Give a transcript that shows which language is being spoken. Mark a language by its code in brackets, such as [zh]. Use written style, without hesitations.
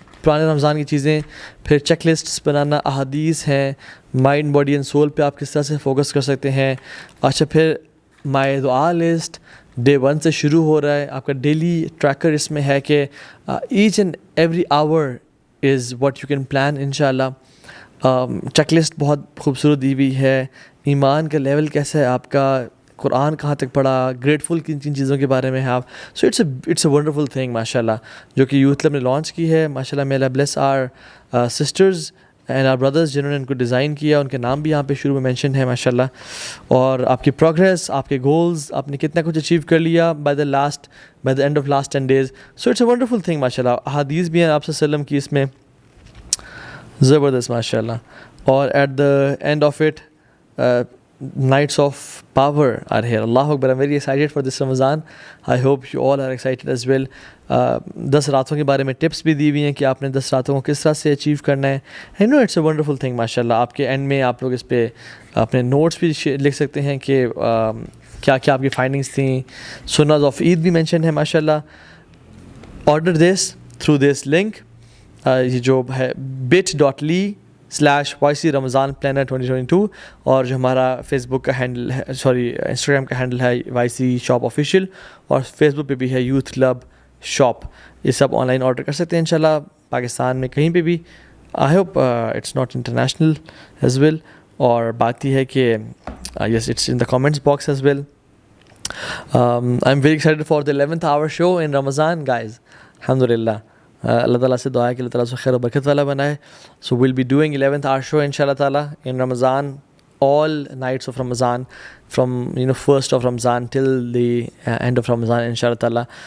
[ur] پرانے رمضان کی چیزیں، پھر چیک لسٹس بنانا، احادیث ہیں، مائنڈ باڈی اینڈ سول پہ آپ کس طرح سے فوکس کر سکتے ہیں. اچھا، پھر مائی دعا لسٹ ڈے 1 سے شروع ہو رہا ہے. آپ کا ڈیلی ٹریکر اس میں ہے کہ [en] Each and every hour is what you can plan inshallah. [ur] Check list بہت خوبصورت دی ہوئی ہے. ایمان کا لیول کیسا ہے آپ کا, قرآن کہاں تک پڑھا, گریٹفل کن کن چیزوں کے بارے میں ہے آپ. [en] so it's a wonderful thing [ur] ماشاء اللہ جو کہ یوتھ کلب نے لانچ کی ہے. ماشاء اللہ, [en] may Allah bless our sisters and our brothers [ur] جنہوں نے ان کو ڈیزائن کیا, ان کے نام بھی یہاں پہ شروع میں مینشن ہے ماشاء اللہ. اور آپ کی پروگریس, آپ کے گولز, آپ نے کتنا کچھ اچیو کر لیا [en] By the end of last 10 days. So it's a wonderful thing [ur] ماشاء اللہ. احادیث بھی ہیں آپ صلی اللہ علیہ وسلم کی اس میں, زبردست ماشاء اللہ. [en] اور at the end of it nights of power are here. Allahu Akbar. I'm very excited for this Ramadan. I hope you all are excited as well. [ur] 10 راتوں کے بارے میں ٹپس بھی دی ہوئی ہیں کہ آپ نے 10 راتوں کو کس طرح سے اچیو کرنا ہے. [en] I know it's a wonderful thing ماشاء اللہ. [ur] آپ کے اینڈ میں آپ لوگ اس پہ اپنے نوٹس بھی لکھ سکتے ہیں کہ کیا کیا آپ کی فائنڈنگس تھیں. سناز آف عید بھی مینشن ہے ماشاء اللہ. [en] order this through this link, [ur] یہ جو ہے bit.ly/YC Ramadan Planner 2022, اور جو ہمارا فیس بک کا ہینڈل ہے, انسٹاگرام کا ہینڈل ہے YC Shop Official, اور فیس بک پہ بھی ہے یوتھ کلب شاپ. یہ سب آن لائن آرڈر کر سکتے ہیں انشاءاللہ پاکستان میں کہیں پہ بھی. [en] I hope it's not international as well. [ur] اور بات یہ ہے کہ [en] Yes it's in the comments box as well. I am very excited for the 11th hour show in Ramadan guys. [ur] الحمد للہ, اللہ تعالیٰ سے دعا ہے کہ اللہ تعالیٰ سے خیر و برکت والا بنائے. [en] So we'll be doing 11th hour show ان شاء اللہ تعالیٰ in Ramadan, all nights of Ramadan from 1st of Ramadan till the end of Ramadan inshallah ta'ala.